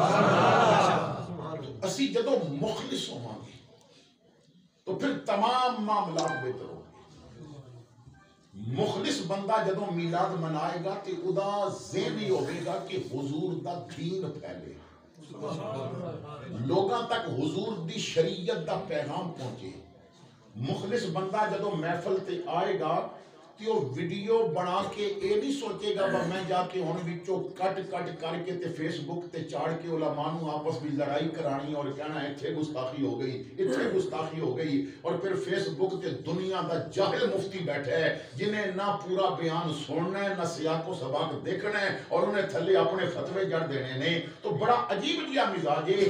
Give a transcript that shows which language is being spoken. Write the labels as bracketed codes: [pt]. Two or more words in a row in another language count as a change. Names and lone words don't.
[pa] اسی جدو مخلص ہوں گے [ur] تو پھر تمام معاملات بہتر ہوں گے۔ [pa] مخلص بندہ جدو میلاد منائے گا تو ادا ذہن ہی ہوگے گا کہ حضور دا دین پھیلے، لوگاں تک حضور دی شریعت دا پیغام پہنچے۔ مخلص بندہ جدو محفل تے آئے گا کہ وہ ویڈیو بنا کے اے نہیں سوچے گا میں جا کے ہن وچوں کٹ کر کے تے فیس بک تے چاڑ کے علماء نو آپس میں لڑائی کرانی اور کہنا ایتھے گستاخی ہو گئی ایتھے گستاخی ہو گئی، اور پھر فیس بک تے دنیا دا جاہل مفتی بیٹھا ہے جنہیں نہ پورا بیان سننا ہے نہ سیاق و سباق دیکھنا ہے اور انہیں تھلے اپنے فتوے جڑ دینے نے۔ تو بڑا عجیب جیا مزاج ہے۔